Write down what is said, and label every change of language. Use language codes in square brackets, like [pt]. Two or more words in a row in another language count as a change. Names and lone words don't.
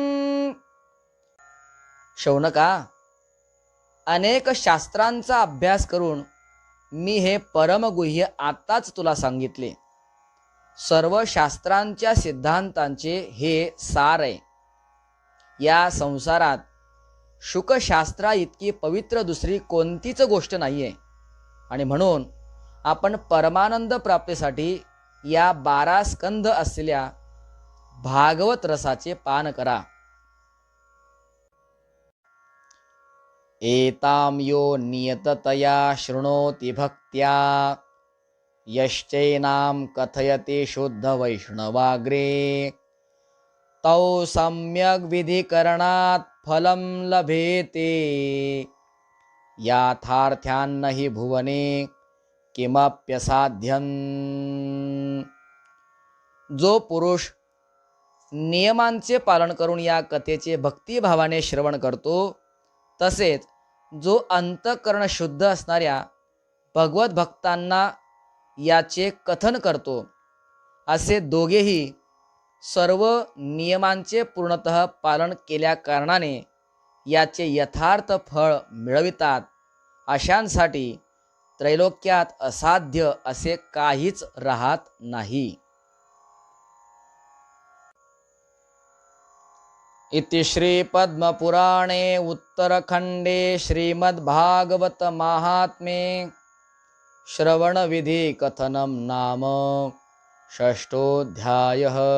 [mr] शौनका, अनेक शास्त्रांचा अभ्यास करून मी हे परमगुह्य आत्ताच तुला सांगितले. सर्व शास्त्रांच्या सिद्धांतांचे हे सार आहे. या संसारात शुकशास्त्रा इतकी पवित्र दुसरी कोणतीच गोष्ट नाही आहे. आणि म्हणून आपण परमानंद प्राप्तीसाठी या 12 स्कंद असलेल्या भागवत रसाचे पान करा. [sa] एताम यो नियततया शृणोति भक्त्या यश्चैनाम कथयति शुद्ध वैष्णवाग्रे तौ सम्यक विधिकरणात् फलं लभेते याथार्थ्यान्न हि भुवने किमप्यसाध्यं. [mr] जो पुरुष नियमांचे पालन करून या कथेचे भक्तिभावाने श्रवण करतो, तसेच जो अंतःकरण शुद्ध असणाऱ्या भगवत भक्तांना याचे कथन करतो, असे दोघेही सर्व नियमांचे पूर्णतः पालन केल्या कारणाने याचे यथार्थ फळ मिळवितात. अशांसाठी त्रैलोक्यात असाध्य असे काहीच राहत नाही. [sa] इति श्री पद्मपुराणे उत्तरखंडे श्रीमद्भागवत महात्म्ये श्रवणविधि कथनं नाम षष्ठोऽध्यायः.